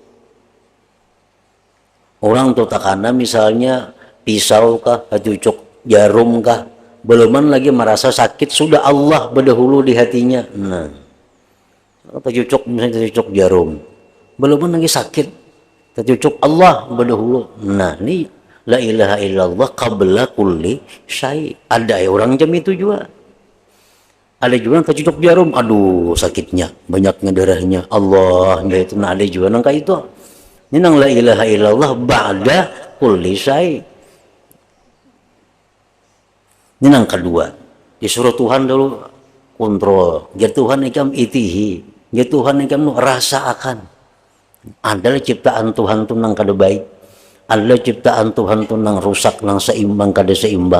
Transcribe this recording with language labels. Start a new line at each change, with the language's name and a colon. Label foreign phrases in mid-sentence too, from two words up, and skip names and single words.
Banjar: Orang tuh takana misalnya pisau kah, cucuk jarum kah, beluman lagi merasa sakit, sudah Allah berdahulu di hatinya. Nah, cucuk misalnya cucuk jarum, beluman lagi sakit, cucuk Allah berdahulu. Nah, ini
Arabic: لا إله إلا الله قبل كل شيء.
Banjar: Ada orang jam itu juga. Ada juga yang cucuk jarum, aduh sakitnya, banyaknya darahnya, Allah itu. Nah, ada juga yang kayak itu. Ini nang
Arabic: لا إله إلا الله بعد كل شيء.
Banjar: Ini nang kedua, disuruh Tuhan dulu kontrol. Ya Tuhan ikam itihi, ya Tuhan ikam rasa akan. Adalah ciptaan Tuhan tu nang kada baik. Adalah ciptaan Tuhan tu nang rusak, nang seimbang kada seimbang.